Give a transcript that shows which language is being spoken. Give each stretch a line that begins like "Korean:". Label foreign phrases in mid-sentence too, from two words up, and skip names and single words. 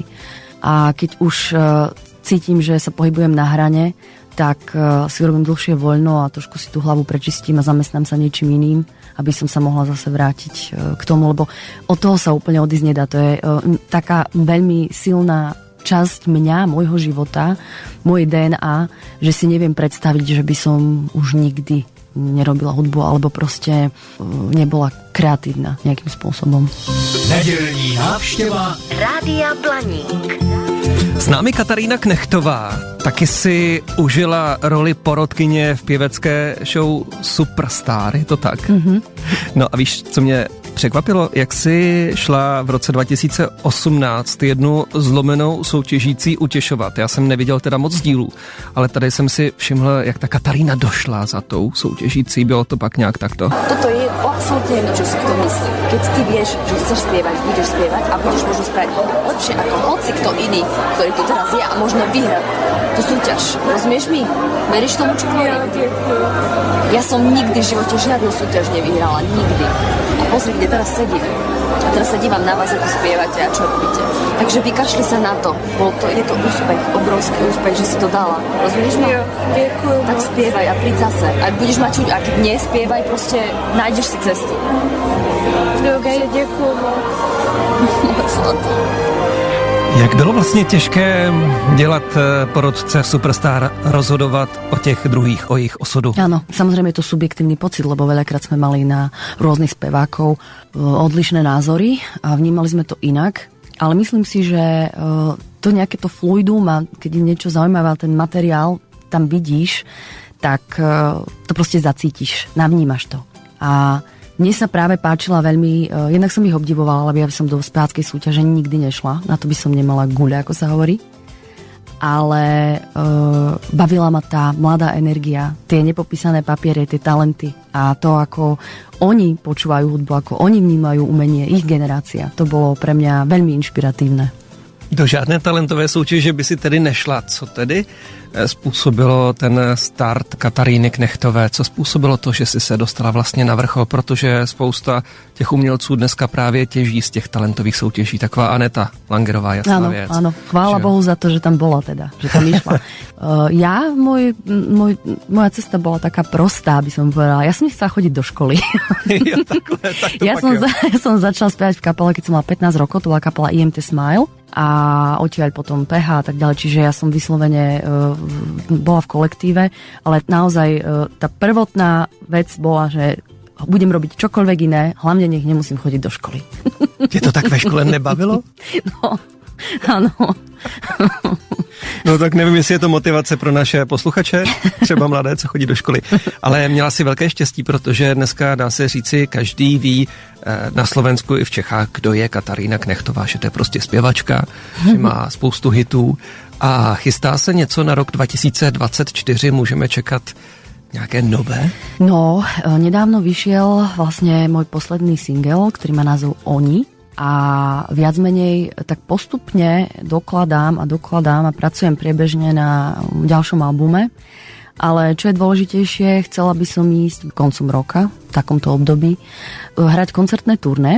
Slovak: A keď už cítim, že sa pohybujem na hrane, tak si urobím dlhšie voľno a trošku si tú hlavu prečistím a zamestnám sa niečím iným, aby som sa mohla zase vrátiť k tomu, lebo od toho sa úplne odísť nedá. To je taká veľmi silná časť mňa, môjho života, moje DNA, že si neviem predstaviť, že by som už nikdy nerobila hudbu, alebo proste nebola kreatívna nejakým spôsobom.
Czech: Nedělní návštěva Rádia Blaník. S námi Katarína Knechtová. Taky si užila roli porodkyně v pěvecké show Superstar, je to tak? Mm-hmm. No a víš, co mě překvapilo? Jak jsi šla v roce 2018 jednu zlomenou soutěžící utěšovat. Já jsem neviděl teda moc dílů, ale tady jsem si všiml, jak ta Katarína došla za tou soutěžící. Bylo to pak nějak takto?
Slovak: Toto je absolútne jedno, čo si kto myslí. Keď ty vieš, že chceš spievať, budeš spievať a budeš možno spraviť lepšie ako hoci kto iný, ktorý tu teraz je a možno vyhrať tú súťaž. Rozumieš mi? Veríš tomu, čo hovorím? Ja som nikdy v živote žiadnu súťaž nevyhrala. Nikdy. A pozri, kde teraz sedím. A teraz sa dívam na vás, ako spievate a čo robíte. Takže vykašli sa na to. Je to úspech, obrovský úspech, že si to dala. Rozumieš ma? Ďakujem. Tak spievaj a príď zase. A budeš mať čuť, a keď nespievaj, proste nájdeš si cestu. Dobre, ďakujem.
Czech: Jak bylo vlastně těžké dělat porodce v Superstar, rozhodovat o těch druhých, o jejich osudu?
Slovak: Áno, samozrejme je to subjektívny pocit, lebo veľakrát sme mali na rôznych spevákov odlišné názory a vnímali sme to inak. Ale myslím si, že to nejaké to fluidum a keď je niečo zaujímavé, ten materiál tam vidíš, tak to proste zacítiš, navnímaš to. A mne sa práve páčila veľmi, jednak som ich obdivovala, lebo ja by som do speváckej súťaže nikdy nešla, na to by som nemala guľa, ako sa hovorí. Ale bavila ma tá mladá energia, tie nepopísané papiere, tie talenty a to, ako oni počúvajú hudbu, ako oni vnímajú umenie, ich generácia. To bolo pre mňa veľmi inšpiratívne.
Czech: Do žádné talentové soutěže by si tedy nešla. Co tedy způsobilo ten start Kataríny Knechtové? Co způsobilo to, že si se dostala vlastně na vrchol? Protože spousta těch umělců dneska právě těží z těch talentových soutěží. Taková Aneta Langerová, jasná věc.
Slovak: Áno, chvála Bohu za to, že tam bola teda, že tam išla. Moja cesta bola taká prostá, by som povedala. Ja som nechcela chodiť do školy. Ja som začala spievať v kapele, keď som mala 15 rokov, to bola kapela IMT Smile a odtiaľ potom PH a tak ďalej, čiže ja som vyslovene bola v kolektíve, ale naozaj tá prvotná vec bola, že budem robiť čokoľvek iné, hlavne nech nemusím chodiť do školy.
Czech: Tě to tak ve škole nebavilo?
Slovak: No, áno.
Czech: No tak nevím, jestli je to motivace pro naše posluchače, třeba mladé, co chodí do školy. Ale měla si velké štěstí, protože dneska, dá se říci, každý ví na Slovensku i v Čechách, kdo je Katarína Knechtová, že to je prostě zpěvačka, že má spoustu hitů a chystá se něco na rok 2024, můžeme čekat nějaké nové?
Slovak: No, nedávno vyšiel vlastne môj posledný single, ktorý má názov Oni. A viac menej tak postupne dokladám a pracujem priebežne na ďalšom albume. Ale čo je dôležitejšie, chcela by som ísť koncom roka, v takomto období, hrať koncertné turné.